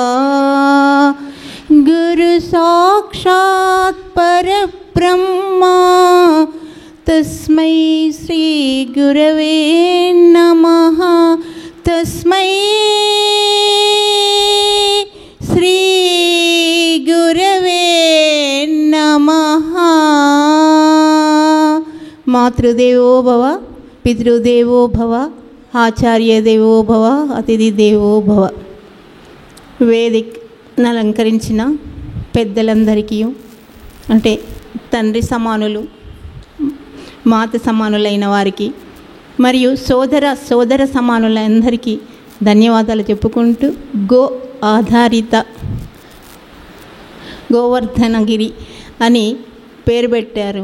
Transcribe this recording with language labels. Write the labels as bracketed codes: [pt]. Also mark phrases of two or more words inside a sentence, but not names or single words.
[sa] गुरु साक्षात् परब्रह्मा तस्मै श्री गुरवे नमः. तस्मै श्री गुरवे नमः. మాతృదేవో భవ, పితృదేవో భవ, ఆచార్య దేవో భవ, అతిథి దేవో భవ. [te] వేదికను అలంకరించిన పెద్దలందరికీ, అంటే తండ్రి సమానులు, మాత సమానులైన వారికి మరియు సోదర సమానులందరికీ ధన్యవాదాలు చెప్పుకుంటూ, గో ఆధారిత గోవర్ధనగిరి అని పేరు పెట్టారు.